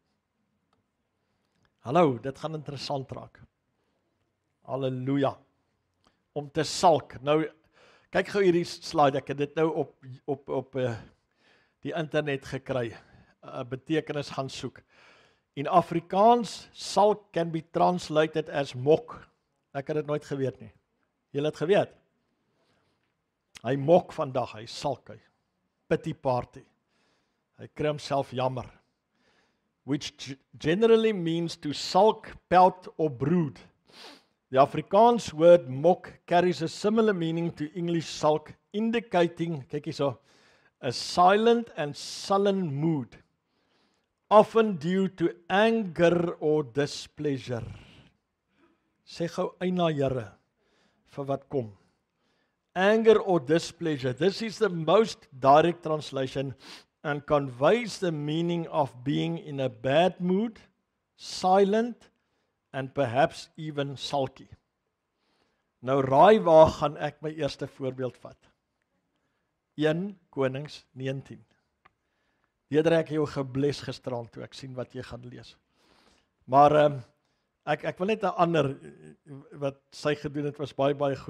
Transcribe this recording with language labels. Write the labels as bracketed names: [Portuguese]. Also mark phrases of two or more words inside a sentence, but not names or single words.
[Afrikaans] Hallo, dit gaan interessant raak. Halleluja. Om te sulk. Nou, kyk gou hierdie slide, ek het dit nou op die internet gekry. Betekenis gaan soek. In Afrikaans, sulk [English] can be translated as [Afrikaans] mok. Ek het dit nooit geweet nie. Julle het geweet? Hy mok vandag, hy sulk, hy [English] pity party. [Afrikaans] Hy kry homself jammer. [English] Which generally means to sulk, pout or brood. The Afrikaans word mok carries a similar meaning to English sulk, indicating, [Afrikaans] kyk hierso, [English] a silent and sullen mood, often due to anger or displeasure. [Afrikaans] Sê gou eina Here vir wat kom. [English] Anger or displeasure. This is the most direct translation and conveys the meaning of being in a bad mood, silent, and perhaps even sulky. [Afrikaans] Nou raai waar gaan ek my eerste voorbeeld vat? 1 Konings 19. Deedre ek jou gebless gisteraan toe ek sien wat jy gaan lees. Maar ek wil net 'n ander, wat sy gedoen het was baie goed.